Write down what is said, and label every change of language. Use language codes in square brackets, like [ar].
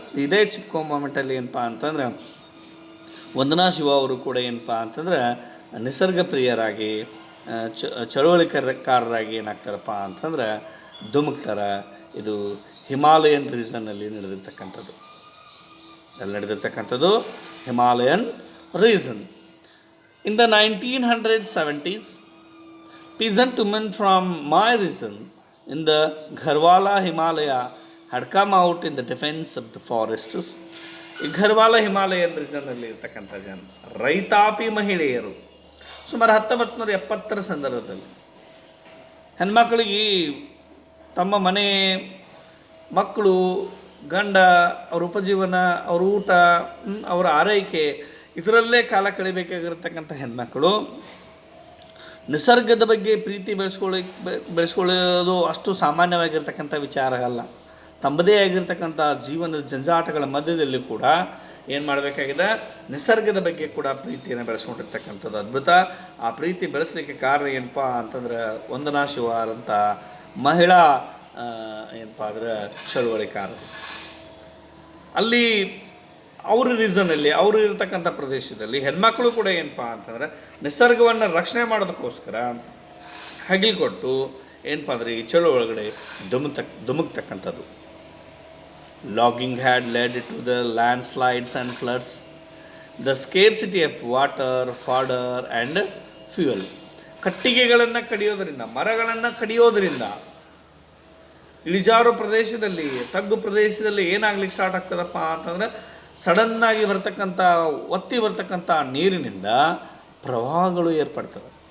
[kn] ಇದೇ ಚಿಪ್ಕೋ ಮೂಮೆಂಟಲ್ಲಿ ಏನಪ್ಪ ಅಂತಂದ್ರೆ ವಂದನಾ ಶಿವ ಅವರು ಕೂಡ ಏನಪ್ಪ ಅಂತಂದ್ರೆ ನಿಸರ್ಗ ಪ್ರಿಯರಾಗಿ ಚಳುವಳಿಕಾರರಾಗಿ ಏನಾಗ್ತಾರಪ್ಪ ಅಂತಂದ್ರೆ ಧುಮುಕ್ತಾರೆ. ಇದು ಹಿಮಾಲಯನ್ ರೀಸನ್ನಲ್ಲಿ ನಡೆದಿರ್ತಕ್ಕಂಥದ್ದು. ಅಲ್ಲಿ ನಡೆದಿರ್ತಕ್ಕಂಥದ್ದು Himalayan reason. [en] In the 1970s, peasant women from my region in the Gharwala Himalaya had come out in the defense of the forests. [kn] ಈ ಘರ್ವಾಲ ಹಿಮಾಲಯನ್ ರೀಸನ್ನಲ್ಲಿ ಇರ್ತಕ್ಕಂಥ ಜನ ರೈತಾಪಿ ಮಹಿಳೆಯರು ಸುಮಾರು 1970ರ ಸಂದರ್ಭದಲ್ಲಿ ಹೆಣ್ಮಕ್ಳಿಗೆ ತಮ್ಮ ಮನೆ, ಮಕ್ಕಳು, ಗಂಡ, ಅವ್ರ ಉಪಜೀವನ, ಅವ್ರ ಊಟ, ಅವರ ಆರೈಕೆ ಇದರಲ್ಲೇ ಕಾಲ ಕಳಿಬೇಕಾಗಿರ್ತಕ್ಕಂಥ ಹೆಣ್ಮಕ್ಕಳು ನಿಸರ್ಗದ ಬಗ್ಗೆ ಪ್ರೀತಿ ಬೆಳೆಸ್ಕೊಳ್ಳೋದು ಅಷ್ಟು ಸಾಮಾನ್ಯವಾಗಿರ್ತಕ್ಕಂಥ ವಿಚಾರ ಅಲ್ಲ. ತಮ್ಮದೇ ಆಗಿರ್ತಕ್ಕಂಥ ಜೀವನದ ಜಂಜಾಟಗಳ ಮಧ್ಯದಲ್ಲಿ ಕೂಡ ಏನು ಮಾಡಬೇಕಾಗಿದೆ? ನಿಸರ್ಗದ ಬಗ್ಗೆ ಕೂಡ ಪ್ರೀತಿಯನ್ನು ಬೆಳೆಸ್ಕೊಂಡಿರ್ತಕ್ಕಂಥದ್ದು ಅದ್ಭುತ. ಆ ಪ್ರೀತಿ ಬೆಳೆಸಲಿಕ್ಕೆ ಕಾರಣ ಏನಪ್ಪ ಅಂತಂದ್ರೆ ವಂದನಾ ಶಿವಾರಂಥ ಮಹಿಳಾ ಏನಪ್ಪ ಅಂದ್ರೆ ಚಳುವಳಿಕಾರರು. ಅಲ್ಲಿ ಅವ್ರ ರೀಸನಲ್ಲಿ, ಅವರು ಇರ್ತಕ್ಕಂಥ ಪ್ರದೇಶದಲ್ಲಿ ಹೆಣ್ಮಕ್ಳು ಕೂಡ ಏನಪ್ಪ ಅಂತಂದ್ರೆ ನಿಸರ್ಗವನ್ನು ರಕ್ಷಣೆ ಮಾಡೋದಕ್ಕೋಸ್ಕರ ಹಗಿಲು ಕೊಟ್ಟು ಏನಪ್ಪ ಅಂದರೆ ಈ ಚಳುವಳಿ ಒಳಗಡೆ ಧುಮುಕ್ತಕ್ಕಂಥದ್ದು. [en] Logging had led to the landslides and floods, the scarcity of water, fodder and fuel. [kn] ಕಟ್ಟಿಗೆಗಳನ್ನು ಕಡಿಯೋದರಿಂದ, ಮರಗಳನ್ನು ಕಡಿಯೋದರಿಂದ ಇಳಿಜಾರು ಪ್ರದೇಶದಲ್ಲಿ, ತಗ್ಗು ಪ್ರದೇಶದಲ್ಲಿ ಏನಾಗ್ಲಿಕ್ಕೆ ಸ್ಟಾರ್ಟ್ ಆಗ್ತದಪ್ಪ ಅಂತಂದರೆ ಸಡನ್ನಾಗಿ ಒತ್ತಿ ಬರ್ತಕ್ಕಂಥ ನೀರಿನಿಂದ ಪ್ರವಾಹಗಳು ಏರ್ಪಡ್ತವೆ.